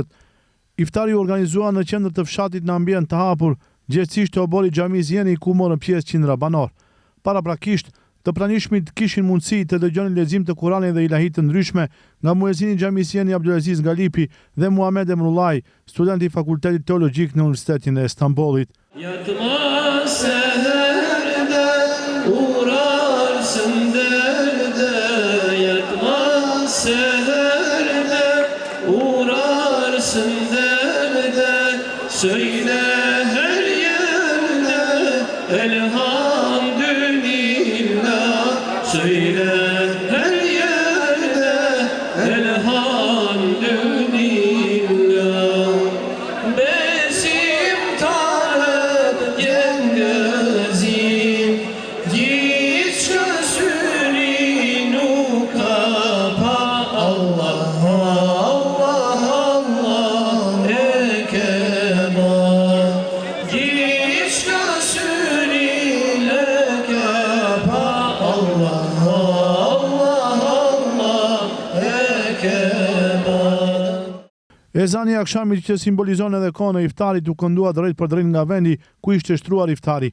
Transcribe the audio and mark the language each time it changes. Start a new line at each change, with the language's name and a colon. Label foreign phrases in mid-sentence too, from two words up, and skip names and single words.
Albanian: Iftari u organizua në qendër të fshatit në ambient të hapur, gjithsesi të obori xhamisë Jeni ku morën pjesë qindra banor. Paraprakisht, të pranishmit kishin mundësi të dëgjonin lexim të Kuranit dhe ilahi të ndryshme nga muezini i xhamisë Jeni Abdulaziz Galipi dhe Muhamed Emrullaj, student i Fakultetit Teologjik në Universitetin e Stambollit.
Turkish: Uğrarsın derde, yatmaz seherde, uğrarsın derde, söyle her yerde, elhamdülillah, söyle her yerde, elhamdülillah. Besim tarık yengezim,
Albanian: Ezani i akşamit që simbolizon edhe kohën e iftarit u këndua drejt për drejt nga vendi ku ishte shtruar iftari.